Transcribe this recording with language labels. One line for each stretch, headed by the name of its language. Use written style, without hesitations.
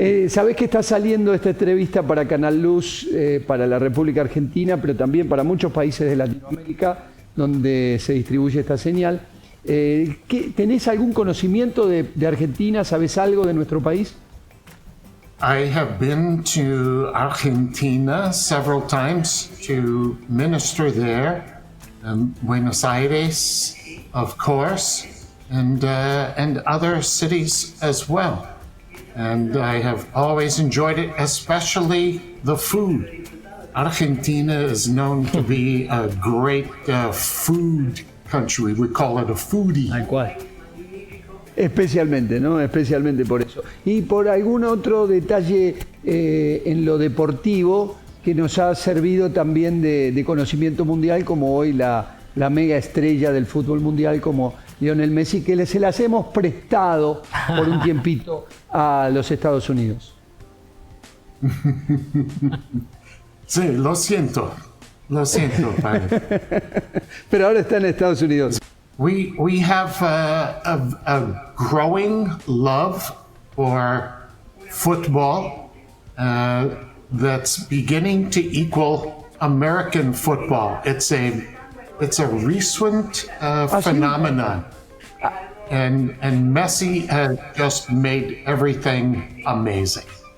Spanish: Sabés que está saliendo esta entrevista para Canal Luz, para la República Argentina, pero también para muchos países de Latinoamérica, donde se distribuye esta señal. ¿Tenés algún conocimiento de Argentina? ¿Sabés algo de nuestro país?
English: I have been to Argentina several times to minister there, Buenos Aires, of course, and other cities as well. And I have always enjoyed it, especially the food. Argentina is known to be a great food country. We call it a foodie.
Spanish: Tal cual. Especialmente, ¿no? Especialmente por eso. Y por algún otro detalle en lo deportivo que nos ha servido también de conocimiento mundial, como hoy la mega estrella del fútbol mundial como Lionel Messi, que se las hemos prestado por un tiempito a los Estados Unidos. Sí, lo siento, padre. Pero ahora está en Estados Unidos.
English: We have a growing love for football that's beginning to equal American football. It's a recent phenomenon, and Messi has just made everything amazing.